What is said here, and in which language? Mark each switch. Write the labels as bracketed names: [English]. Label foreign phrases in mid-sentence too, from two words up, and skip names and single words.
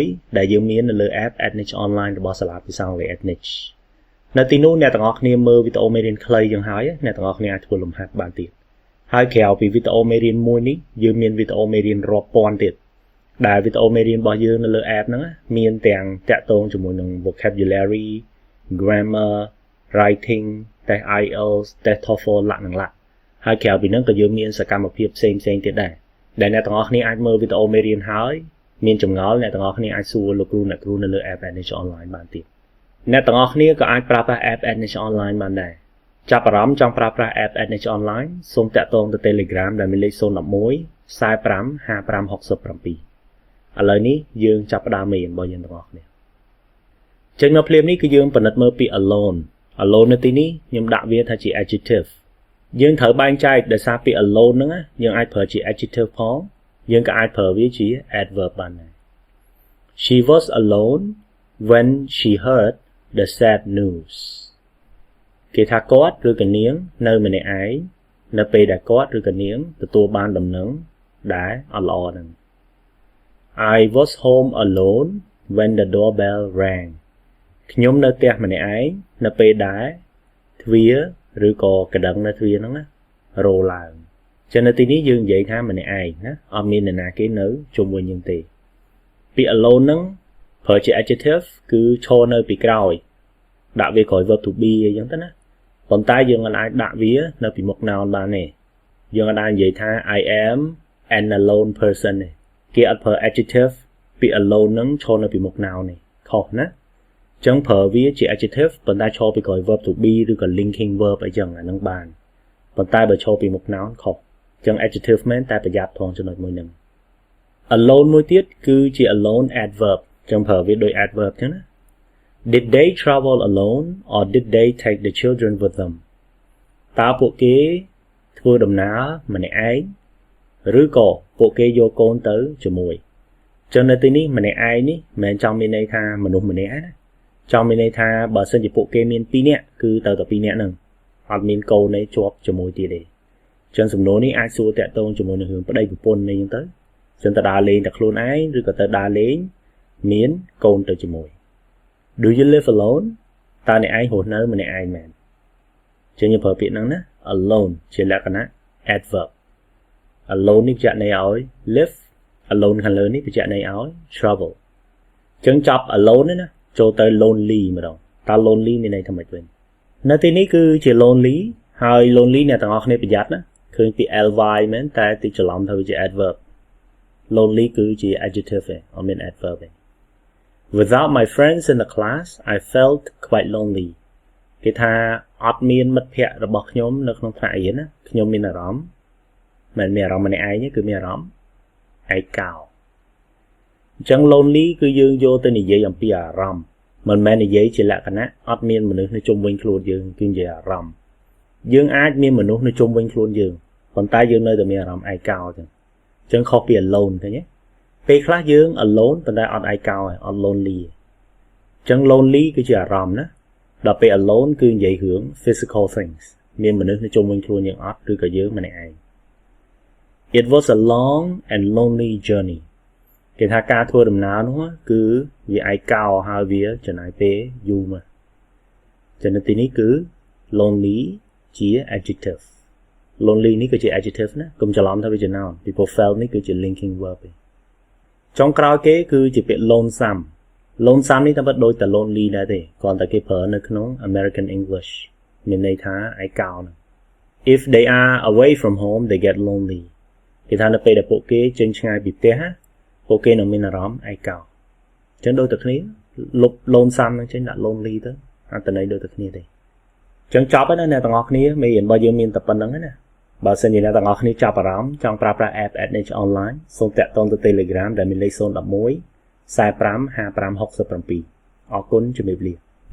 [Khmer] ដែលយើងមាននៅលើ app Ednich online របស់សាលាភាសាអង់គ្លេស Ednich នៅទីនោះអ្នកទាំងអស់គ្នាមើលវីដេអូមេរៀនខ្លីយ៉ាងហើយអ្នកទាំងអស់គ្នាអាចធ្វើលំហាត់បានទៀតហើយ ក្រៅពីវីដេអូមេរៀនមួយនេះយើងមានវីដេអូមេរៀនរាប់ពាន់ទៀតដែលវីដេអូមេរៀនរបស់យើងនៅលើ app ហ្នឹងមានទាំង តាក់ទងជាមួយនឹង [English] vocabulary grammar writing test IELTS test TOEFL [Khmer] លក្ខណៈហើយក្រៅពីហ្នឹងក៏យើងមានសកម្មភាពផ្សេងទៀតដែរដែលអ្នកទាំងអស់គ្នាអាចមើលវីដេអូមេរៀនហើយមានចម្ងល់អ្នកទាំងអស់គ្នាអាចសួរលោកគ្រូអ្នកគ្រូនៅលើ app Ednich online បានទៀតអ្នកទាំងអស់គ្នាក៏អាចប្រើប្រាស់ app Ednich online បានដែរចាប់អារម្មណ៍ចង់ប្រើប្រាស់ app Ednich online សូមតាក់ទងទៅ Telegram ដែលមានលេខ011 45 5567ឥឡូវនេះយើងចាប់ផ្ដើមមេរៀនរបស់យើងទាំងអស់គ្នាចេញមកភ្លាមនេះគឺយើងពិនិត្យមើលពី alone នៅទីនេះខ្ញុំដាក់វាថាជា adjective យើងត្រូវបែងចែកដោយសារពី alone ហ្នឹងយើងអាចប្រើជា adjective ផងយើងក៏អាចប្រើវាជា adverb បានដែរ [English] She was alone when she heard the sad news [Khmer] គេថាគាត់ឬក៏នាងនៅម្នាក់ឯងនៅពេលដែលគាត់ឬក៏នាងទទួលបានដំណឹងដែលអត់ល្អហ្នឹង [English] I was home alone when the doorbell rang [Khmer] ខ្ញុំនៅផ្ទះម្នាក់ឯងនៅពេលដែលទ្វារឬក៏កណ្ដឹងនៅទ្វារហ្នឹងរោឡើងចឹងនៅទីនេះយើងនិយាយថាម្នាក់ឯងណា អត់មាននរណាគេនៅជុំវិញយើងទេពាក្យ alone ហ្នឹងប្រើជា adjective គឺឈរនៅពីក្រោយដាក់វាក្រោយ [English] verb to [Khmer] be អីចឹងទៅណាប៉ុន្តែយើងអាចដាក់វានៅពីមុខ noun បានទេយើងអាចនិយាយថា [English] I am an alone person [Khmer] ទេគេអត់ប្រើ adjective ពាក្យ alone ហ្នឹងឈរនៅពីមុខ noun ទេខុសណាចឹងប្រើវាជា adjective ប៉ុន្តែឈរពីក្រោយ [English] verb to be [Khmer] ឬក៏ [English] linking verb [Khmer] អីចឹងអាហ្នឹងបានប៉ុន្តែបើឈរពីមុខ noun ខុសចឹង adjective មែនតែប្រយ័ត្នផងចំណុចមួយហ្នឹង alone មួយទៀតគឺជា [English] alone adverb [Khmer] ចឹងប្រើវាដូច adverb ចឹងណា [English] Did they travel alone or did they take the children with them [Khmer] តើពួកគេធ្វើដំណើរម្នាក់ឯងឬក៏ពួកគេយកកូនទៅជាមួយចឹងនៅទីនេះម្នាក់ឯងនេះមិនមែនចង់មានន័យថាមនុស្សម្នាក់ណាចង់មានន័យថាបើសិនជាពួកគេមាន2នាក់គឺទៅតែ2នាក់ហ្នឹងអត់មានកូនទេជាប់ជាមួយ ទៀតទេចឹងសំណួរនេះអាចសួរតាក់ទងជាមួយនឹងរឿងប្តីប្រពន្ធនេះចឹងទៅចឹងទៅដើរលេងតែខ្លួនឯងឬក៏ទៅដើរលេងមានកូនទៅជាមួយ [English] Do you live alone [Khmer] តើអ្នកឯងរស់នៅម្នាក់ឯងមែនចឹងយើងប្រើពាក្យហ្នឹងណា alone ជាលក្ខណៈ [English] adverb alone [Khmer] នេះបញ្ជាក់ន័យឲ្យ live alone ខាងលើនេះបញ្ជាក់ន័យឲ្យ travel ចឹងចាប់ alone ណាចូលទៅ lonely ម្ដងតើ lonely មានន័យថាម៉េចវិញនៅទីនេះគឺជា lonely ហើយ lonely អ្នកទាំងអស់គ្នាប្រយ័ត្នណាឃើញពី ly មែនតែទីច្រឡំថាវាជា adverb lonely គឺជា adjective ឯង អត់មាន adverb ទេ [English] Without my friends in the class I felt quite lonely [Khmer] គេថាអត់មានមិត្តភ័ក្តិរបស់ខ្ញុំនៅក្នុងថ្នាក់រៀនណាខ្ញុំមានអារ ម្មណ៍មិនមានអារម្មណ៍ម្នាក់ឯងទេគឺមានអារម្មណ៍ឯកោអញ្ចឹង lonely គឺយើងយកទៅនិយាយអំពីអារម្មណ៍មិន មែននិយាយជាលក្ខណៈអត់មានមនុស្សនៅជុំវិញខ្លួនយើងគឺនិយាយអារម្មណ៍យើងអាចមានមនុស្សនៅជុំវិញខ្លួនយើងប៉ុន្តែយើងនៅតែមានអារម្មណ៍ឯកោអញ្ចឹងខុសពី alone ឃើញទេពេលខ្លះយើង alone ប៉ុន្តែអត់ឯកោទេអត់ lonely អញ្ចឹង lonely គឺជាអារម្មណ៍ណាដល់ពេល alone គឺនិយាយរឿង [English] physical things [Khmer] មានមនុស្សនៅជុំវិញខ្លួនយើងអត់ឬក៏យើងម្នាក់ឯង [English] It was a long and lonely journey [Khmer] គេថាការធ្វើដំណើរនោះគឺវាឯកោហើយវាចំណាយពេលយូរមកចំណុចទីនេះគឺ lonely ជា [English] adjective lonely [Khmer] នេះគឺជា adjective ណាកុំច្រឡំថាវាជា noun ពីព្រោះ felt នេះគឺជា [English] linking verb [Khmer] ទេចុងក្រោយគេគឺជាពាក្យ lonesome នេះតាមពិតដូចតែ lonely ដែរទេគ្រាន់តែគេប្រើនៅក្នុង [English] American English [Khmer] មានន័យថាឯកោ [English] if they are away from home they get lonely [Khmer] គេថា នៅពេលដែលពួកគេចេញឆ្ងាយពីផ្ទះពួកគេនឹងមានអារម្មណ៍ឯកោ អញ្ចឹងដូចតែគ្នាលុបលូនសាំនឹងចេញដាក់ lonely ទៅអត្ថន័យដូចតែគ្នាទេអញ្ចឹងចប់ហើយណាអ្នកទាំងអស់គ្នាមេរៀនរបស់យើងមានតែប៉ុណ្្នឹងណាបើសិនជាអ្នកទាំងអស់គ្នាចាប់អារម្មណ៍ចង់ប្រើប្រាស់ app Edge online សូមតាក់ទងទៅ Telegram ដែលមានលេខ011 45 55 67 អរគុណជំរាបលា